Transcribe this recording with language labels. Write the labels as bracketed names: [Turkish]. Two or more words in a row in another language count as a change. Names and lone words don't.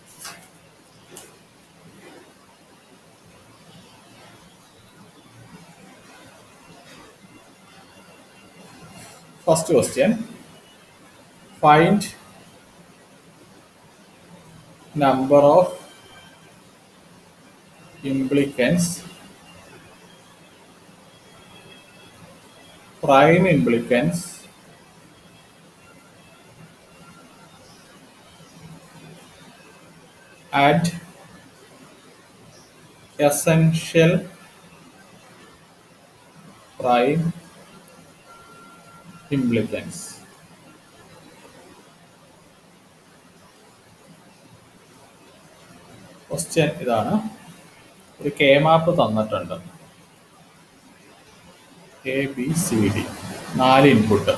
[English] First question, find number of implicants, prime implicants at essential prime implicants. [Malayalam] ക്വസ്റ്റ്യൻ ഇതാണ്. ഒരു [English] K map [Malayalam] തന്നിട്ടുണ്ട്. [English] A B C D 4 input.